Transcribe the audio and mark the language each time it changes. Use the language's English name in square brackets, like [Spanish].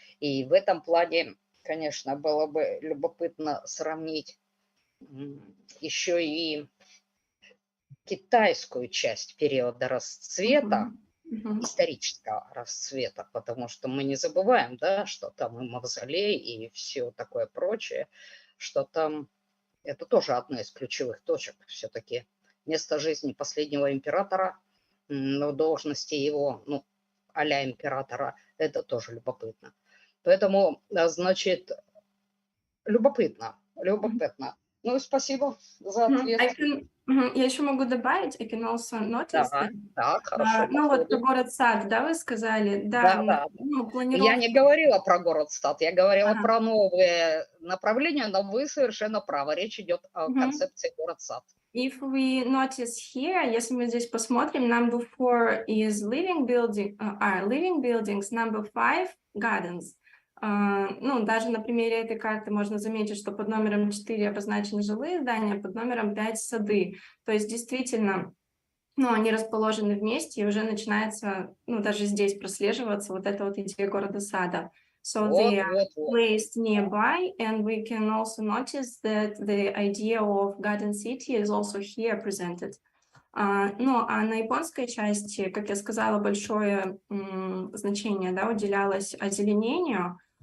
[Russian] И в этом плане, конечно, было бы любопытно сравнить еще и китайскую часть периода расцвета, исторического расцвета, потому что мы не забываем, да, что там и мавзолей, и все такое прочее, что там это тоже одна из ключевых точек. Все-таки место жизни последнего императора, но должности его, а-ля императора, это тоже любопытно. Поэтому, значит, любопытно. Ну, спасибо за ответ. Я еще могу добавить, [English] I can also notice that, [Russian] Да, хорошо. вот про город-сад, да, вы сказали? Да. Планировка. Я не говорила про город-сад, я говорила про новые направления, но вы совершенно правы. Речь идет о концепции город-сад. [English] If we notice here, [Russian] если мы здесь посмотрим, [English] number 4 is living buildings, number 5 gardens. [Russian] Даже на примере этой карты можно заметить, что под номером 4 обозначены жилые здания, под номером 5 сады. То есть действительно, они расположены вместе, и уже начинается, даже здесь прослеживаться вот эта вот идея города-сада. [English] So they are placed nearby, and we can also notice that the idea of garden city is also here presented. [Russian] А на японской части, как я сказала, большое значение, да, уделялось озеленению.